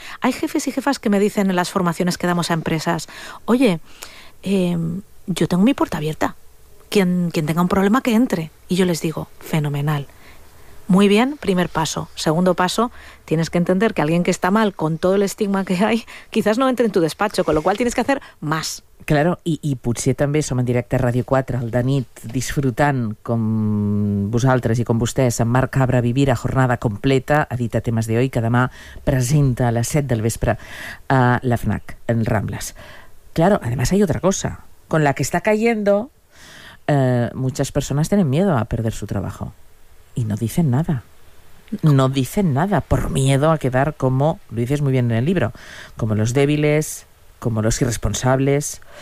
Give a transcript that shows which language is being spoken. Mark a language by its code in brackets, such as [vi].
[es] Hay jefes y jefas que me dicen en las formaciones que damos a empresas, oye, yo tengo mi puerta abierta. Quien tenga un problema, que entre. Y yo les digo, fenomenal. Muy bien, primer paso. Segundo paso, tienes que entender que alguien que está mal, con todo el estigma que hay, quizás no entre en tu despacho, con lo cual tienes que hacer más. [ca] Claro, i potser també som en directe a Radio 4, al de nit, disfrutant com vosaltres i com vostès, amb Marc Cabra, Vivir a jornada completa, edita Temes d'Hoy, que demà presenta a les 7 del vespre a la FNAC, en Rambles. [es] Claro, además hay otra cosa. Con la que está cayendo... muchas personas tienen miedo a perder su trabajo y no dicen nada. No dicen nada por miedo a quedar como, lo dices muy bien en el libro, como los débiles, como los irresponsables.